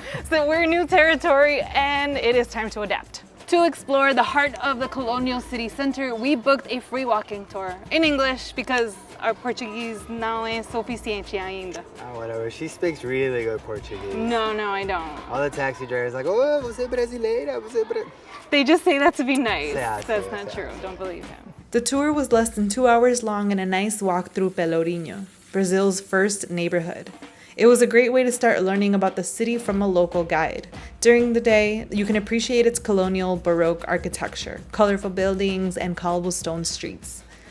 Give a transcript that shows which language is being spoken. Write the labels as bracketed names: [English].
[English] So we're new territory and it is time to adapt. To explore the heart of the colonial city center, we booked a free walking tour in English because our Portuguese [Portuguese] não é suficiente ainda. [English] Whatever, she speaks really good Portuguese. No, I don't. All the taxi drivers are like, oh, [Portuguese] você é brasileira, [English] They just say that to be nice. Yeah, That's not true, don't believe him. The tour was less than 2 hours long and a nice walk through Pelourinho, Brazil's first neighborhood. It was a great way to start learning about the city from a local guide. During the day, you can appreciate its colonial Baroque architecture, colorful buildings, and cobblestone streets.